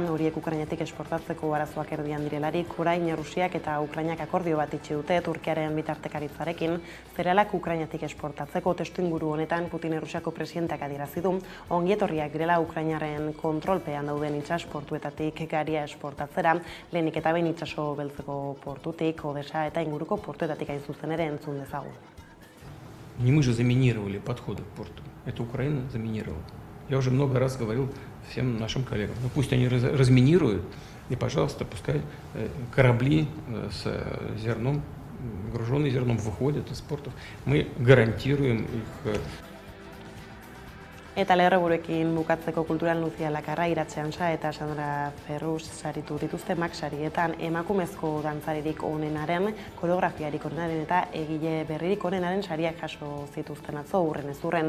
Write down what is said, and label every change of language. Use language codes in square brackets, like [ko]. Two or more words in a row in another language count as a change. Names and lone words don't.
[eu] Horiek Ukrainatik esportatzeko arazoak erdian direlarik, orain Errusiak eta Ukrainak akordio bat itxi dute Turkiaren bitartekaritzarekin zerealak Ukrainatik esportatzeko. Testuinguru honetan Putin Errusiako presidenteak adierazi du ongietorriak direla Ukrainaren kontrolpean dauden itsas portuetatik garia esportatzera, lehenik eta behin itsaso beltzeko portutik, Odesa eta inguruko portuetatik hain zuzen ere entzun dezagun. [ru] Не мы же заминировали подходы к порту, это Украина заминировала. Я уже много раз говорил всем нашим коллегам, ну пусть они разминируют, и, пожалуйста, пускай корабли с зерном, груженные зерном, выходят из портов. Мы гарантируем их. [eu] Eta lerroburuekin bukatzeko kultural Lucia Lakarra, Iratxean Sa eta Sandra Ferrus saritu dituzte Max sarietan emakumezko dantzaririk onenaren, koreografiarik onenaren eta egile berririk onenaren sariak jaso zituzten atzo urren ez urren.